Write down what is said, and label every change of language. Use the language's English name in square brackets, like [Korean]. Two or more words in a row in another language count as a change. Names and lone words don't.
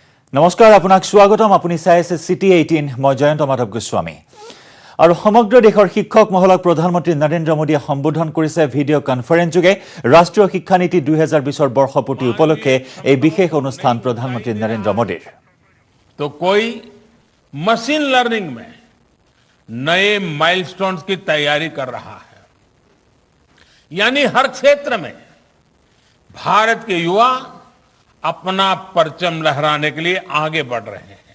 [Assamese] নমস্কাৰ আপোনাক স্বাগতম আপুনি চাই আছে সিটি 18 মই জয়ন্ত মাধৱ গোস্বামী আৰু সমগ্ৰ দেশৰ শিক্ষক মহলক প্ৰধানমন্ত্ৰী নৰেন্দ্ৰ মোদীয়ে সম্বোধন কৰিছে [English] video conference [Assamese] যোগে ৰাষ্ট্ৰীয় শিক্ষা নীতি 2020 বৰ্ষপূৰ্তি উপলক্ষে এই বিশেষ অনুষ্ঠান প্ৰধানমন্ত্ৰী নৰেন্দ্ৰ মোদীৰ [Hindi] तो कोई [English] machine learning [Hindi] में नए माइलस्टोन्स की तैयारी कर रहा है। यानी हर क्षेत्र में भारत के युवा अपना परचम लहराने के लिए आगे बढ़ रहे हैं।